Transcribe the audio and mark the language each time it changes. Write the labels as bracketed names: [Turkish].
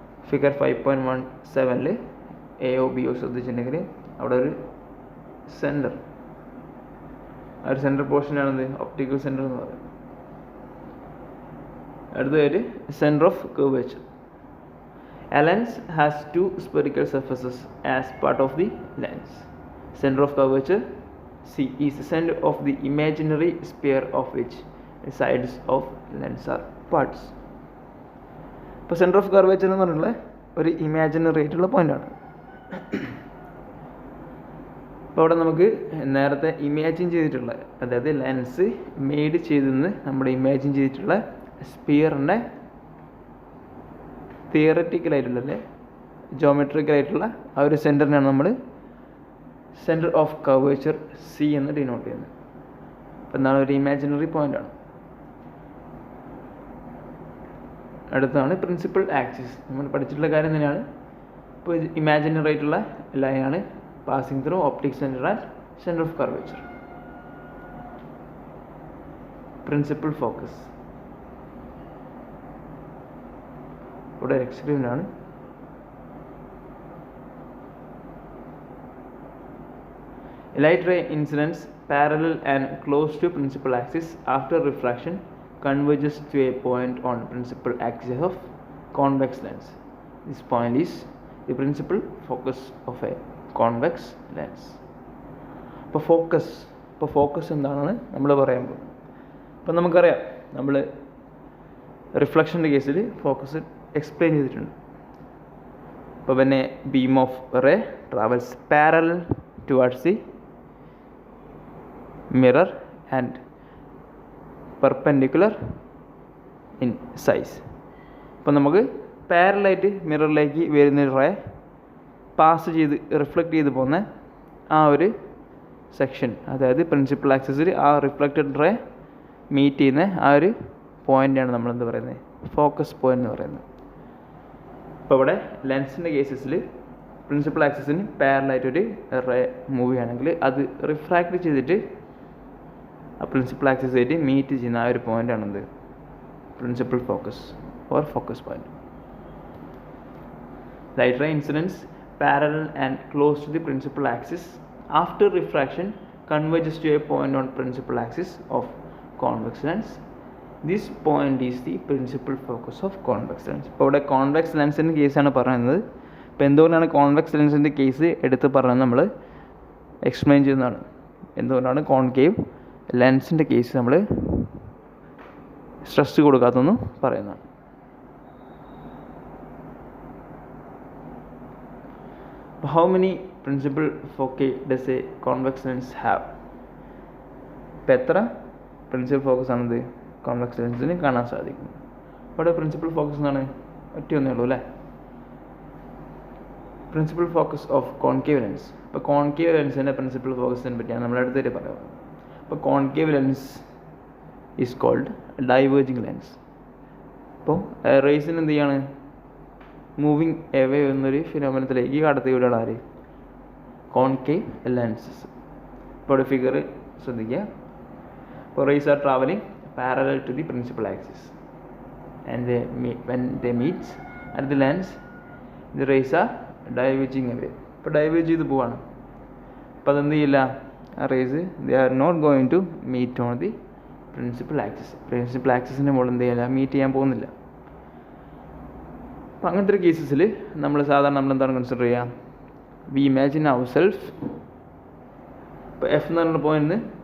[Malayalam] Figure 5.17 എയോ ബിയോ ശ്രദ്ധിച്ചിട്ടുണ്ടെങ്കിൽ അവിടെ ഒരു centre, ആ ഒരു സെൻറ്റർ പോർഷനാണെന്ത് ഒപ്റ്റിക്കൽ സെൻറ്റർ എന്ന് പറയുന്നത്. അടുത്തതായിട്ട് centre of curvature. [English] A lens has two spherical surfaces as part of the lens. Center of curvature C is the center of the imaginary sphere of which the sides of lens are parts. [Malayalam] ഇപ്പോൾ centre of curvature എന്ന് പറഞ്ഞിട്ടുള്ള ഒരു imaginary ആയിട്ടുള്ള പോയിൻ്റാണ്. അപ്പോൾ അവിടെ നമുക്ക് നേരത്തെ ഇമാജിൻ ചെയ്തിട്ടുള്ള, അതായത് ലെൻസ് മെയ്ഡ് ചെയ്തെന്ന് നമ്മൾ ഇമാജിൻ ചെയ്തിട്ടുള്ള സ്പിയറിൻ്റെ തിയററ്റിക്കലായിട്ടുള്ള അല്ലേ ജോമെട്രിക്കലായിട്ടുള്ള ആ ഒരു സെൻറ്ററിനാണ് നമ്മൾ സെൻറ്റർ ഓഫ് കർവേച്ചർ സി എന്ന് ഡിനോട്ട് ചെയ്യുന്നത്. അപ്പോൾ എന്താണ് ഒരു ഇമാജിനറി പോയിൻ്റാണ്. അടുത്താണ് പ്രിൻസിപ്പൽ ആക്സിസ്. നമ്മൾ പഠിച്ചിട്ടുള്ള കാര്യം തന്നെയാണ്. ഇപ്പോൾ ഇമാജിനറി ആയിട്ടുള്ള ലൈനാണ് [English] Passing through optic centre and centre of curvature. [Malayalam] Principal focus ഇവിടെ എക്സ്പെരിമെൻ്റ് ആണ്. [English] Light ray incidence parallel and close to principal axis after refraction converges to a point on principal axis of convex lens. This point is the principal focus of a convex lens. [Malayalam] ഇപ്പോൾ focus എന്താണെന്ന് നമ്മൾ പറയാൻ പോകും. ഇപ്പം നമുക്കറിയാം, നമ്മൾ റിഫ്ലക്ഷൻ്റെ കേസിൽ focus explain ചെയ്തിട്ടുണ്ട്. ഇപ്പോൾ പിന്നെ [English] Beam of ray travels parallel towards the mirror and perpendicular in size. [Malayalam] അപ്പോൾ നമുക്ക് പാരലായിട്ട് മിററിലേക്ക് വരുന്ന റേ പാസ് ചെയ്ത് റിഫ്ലക്റ്റ് ചെയ്ത് പോകുന്ന ആ ഒരു സെക്ഷൻ, അതായത് പ്രിൻസിപ്പൽ ആക്സിസിൽ ആ റിഫ്ലക്റ്റഡ് റേ മീറ്റ് ചെയ്യുന്ന ആ ഒരു പോയിൻ്റാണ് നമ്മളെന്ത് പറയുന്നത് ഫോക്കസ് പോയിൻ്റ് എന്ന് പറയുന്നത്. ഇപ്പോൾ ഇവിടെ ലെൻസിൻ്റെ കേസസിൽ പ്രിൻസിപ്പൽ ആക്സിസിന് പാരലായിട്ടൊരു റേ മൂവ് ചെയ്യുകയാണെങ്കിൽ അത് റിഫ്രാക്റ്റ് ചെയ്തിട്ട് ആ പ്രിൻസിപ്പൽ ആക്സിസായിട്ട് മീറ്റ് ചെയ്യുന്ന ആ ഒരു പോയിൻ്റാണെന്ത് principal focus or focus point. [English] Light ray incidence parallel and close to the principal axis after refraction converges to a point on principal axis of convex lens. This point is the principal focus of convex lens. [Malayalam] ഇപ്പോൾ ഇവിടെ convex ലെൻസിൻ്റെ കേസാണ് പറയുന്നത്. ഇപ്പോൾ എന്തുകൊണ്ടാണ് convex ലെൻസിൻ്റെ case എടുത്ത് പറയുന്നത് നമ്മൾ explain ചെയ്യുന്നതാണ്. എന്തുകൊണ്ടാണ് കോൺകേവ് ലെൻസിൻ്റെ കേസ് നമ്മൾ സ്ട്രെസ് കൊടുക്കാത്തെന്ന് പറയുന്നതാണ്. [English] How many principal foci does a convex lens have? [Malayalam] ഇപ്പോൾ എത്ര പ്രിൻസിപ്പൽ ഫോക്കസ് ആണത് കോൺവെക്സ് ലെൻസിന് കാണാൻ സാധിക്കും? ഇവിടെ പ്രിൻസിപ്പൽ ഫോക്കസ് എന്നാണ് ഒറ്റയൊന്നേ ഉള്ളൂ അല്ലേ. Principal focus of concave lens. ഇപ്പോൾ കോൺകേവ് ലെൻസിൻ്റെ പ്രിൻസിപ്പൽ ഫോക്കസിനെ പറ്റിയാണ് നമ്മൾ അടുത്തായിട്ട് പറയുന്നത്. ഇപ്പോൾ [English] Concave lens is called diverging lens. [Malayalam] ഇപ്പോൾ റേസിന് എന്ത് ചെയ്യാണ് [English] moving away [Malayalam] എന്നൊരു ഫിനോമിനത്തിലേക്ക് കടത്തി വിടുകയാണ് ആര് കോൺകേവ് ലെൻസസ്. ഇപ്പോൾ ഒരു ഫിഗർ ശ്രദ്ധിക്കുക. ഇപ്പോൾ [English] Rays are travelling parallel to the principal axis and when they meet at the lens the rays are diverging away. [Malayalam] ഇപ്പോൾ ഡൈവേർജ് ചെയ്ത് പോവാണ്. അപ്പോൾ അതെന്ത് ചെയ്യില്ല, ആ [English] Rays they are not going to meet on the principal axis. [Malayalam] Principal ആക്സിസിൻ്റെ മുകളിൽ എന്ത് ചെയ്യില്ല, മീറ്റ് ചെയ്യാൻ പോകുന്നില്ല. അപ്പോൾ അങ്ങനത്തെ ഒരു കേസസിൽ നമ്മളെന്താണ് കൺസിഡർ ചെയ്യുക, [English] We imagine our self. [Malayalam] ഇപ്പോൾ എഫ് എന്ന് പറഞ്ഞ പോയിന്റ്